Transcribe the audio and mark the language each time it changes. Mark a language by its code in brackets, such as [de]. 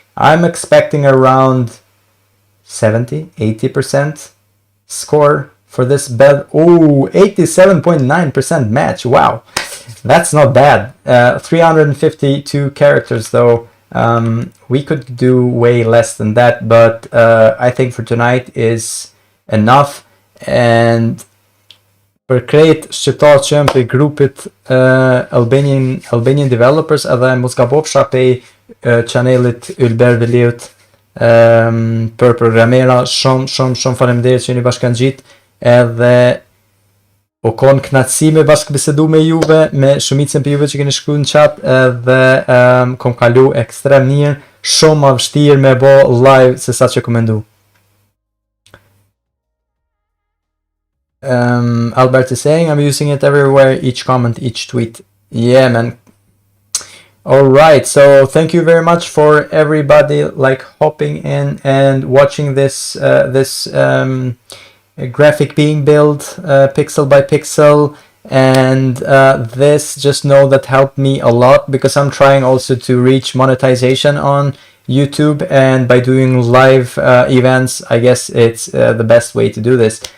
[en] I'm expecting around 70-80% score for this bed. Oh, 87.9% match. Wow. That's not bad. 352 characters though. We could do way less than that, but I think for tonight is enough. [sq] And për krejt shqiptarët që grupit Albanian developers, edhe mos gabofsha pej chanelit Ylber Veliut për programera, shumë faleminderit që jeni bashkangjit, edhe u kon knatësi me bashkëbisedu me juve, me shumicën për juve që keni shkruar në chat, edhe kom kalu ekstrem mirë, shumë më vështirë me bo live se sa që kom mendu. [en] Albert is saying, I'm using it everywhere, each comment, each tweet. Yeah, man. All right, so thank you very much for everybody like hopping in and watching this graphic being built pixel by pixel, and this, just know that helped me a lot because I'm trying also to reach monetization on YouTube, and by doing live events, I guess it's the best way to do this.